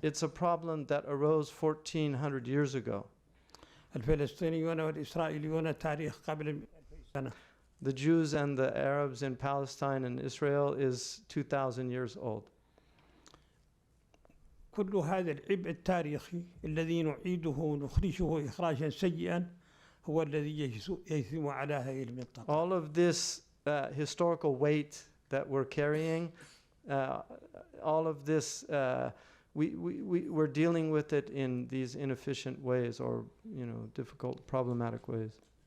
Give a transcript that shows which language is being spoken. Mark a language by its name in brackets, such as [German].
[English] It's a problem that arose 1400 years ago. [Arabic] الفلسطينيون والإسرائيليون تاريخ قبل 2000 سنة. [English] The Jews and the Arabs in Palestine and Israel is 2000 years old. [Arabic] كل هذا العبء التاريخي الذي نعيده ونخرجه إخراجا سيئا هو الذي يجثم على هذه المنطقة. [English] All of this historical weight that we're carrying, all of this, we're dealing with it in these inefficient ways or difficult, problematic ways.